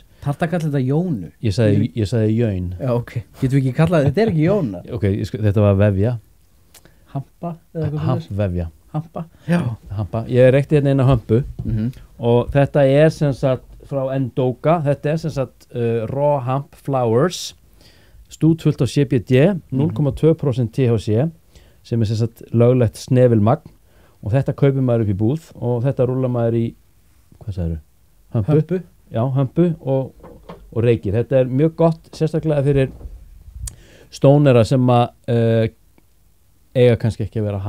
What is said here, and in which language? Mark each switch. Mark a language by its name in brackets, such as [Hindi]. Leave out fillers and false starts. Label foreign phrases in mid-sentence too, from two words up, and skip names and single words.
[Icelandic] Þarft að kalla þetta Jónu? Ég sagði jöin. Já, ok. Getum við ekki kallað þetta? Þetta er ekki Jóna. Ok, þetta var vefja. Hampa? Eða eitthvað Hampvefja. Hampa? Já. Hampa. Ég reykti hérna eina hömpu og þetta er sem sagt frá Endoga. Þetta er sem sagt [English] raw hemp flowers, [Icelandic] stútfullt á CBD, 0,2% THC, sem er sem sagt löglegt snefilmagn. Og þetta kaupir maður upp í búð og þetta rúlar maður í, hvað sagðirðu? Hömpu? Já, hömpu og reykir. Þetta er mjög gott, sérstaklega fyrir stónera sem að eiga kannski ekki að vera hæ.